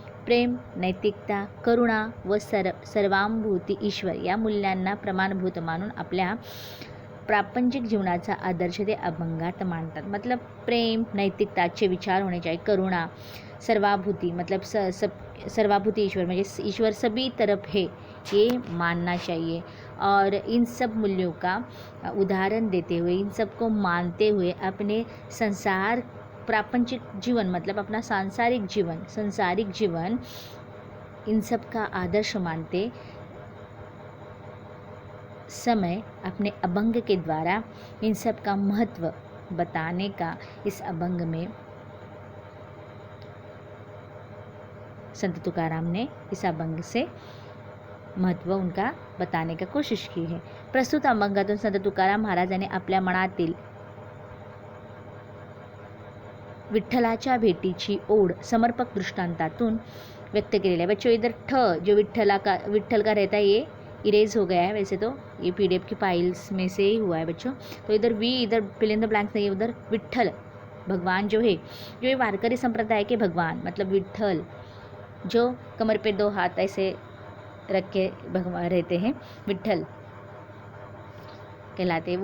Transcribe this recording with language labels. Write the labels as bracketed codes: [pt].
[mr] प्रेम, नैतिकता, करुणा व सर्वांभूती ईश्वर या मूल्यांना प्रमाणभूत मानून आपल्या प्रापंचिक जीवनाचा आदर्श ते अभंगात मांडतात। [hi] मतलब प्रेम, नैतिकता, अच्छे विचार होने चाहिए। करुणा, सर्वाभूति मतलब सर्वाभूति ईश्वर मतलब ईश्वर सभी तरफ है, ये मानना चाहिए। और इन सब मूल्यों का उदाहरण देते हुए, इन सब को मानते हुए अपने संसार प्रापंचिक जीवन मतलब अपना सांसारिक जीवन इन सब का आदर्श मानते समय अपने अभंग के द्वारा इन सब का महत्व बताने का इस अभंग में संत तुकाराम ने इस अभंग से महत्व उनका बताने का कोशिश की है। [mr] प्रस्तुत अभंगातून संत तुकाराम महाराजांनी आपल्या मनातील विठ्ठलाच्या भेटीची ओढ समर्पक दृष्टांतातून व्यक्त केलेला है। [hi] बच्चों इधर जो विठ्ठल का रहता है ये इरेज हो गया है। वैसे तो ये PDF की फाइल्स में से ही हुआ है बच्चों। तो इधर इधर फिल इन द ब्लैंक्स नहीं है। उधर विठ्ठल भगवान जो है, जो ये वारकरी संप्रदाय के भगवान मतलब विठ्ठल जो कमर पे 2 हाथ ऐसे रख के भगवान रहते हैं, विठ्ठल कहलाते।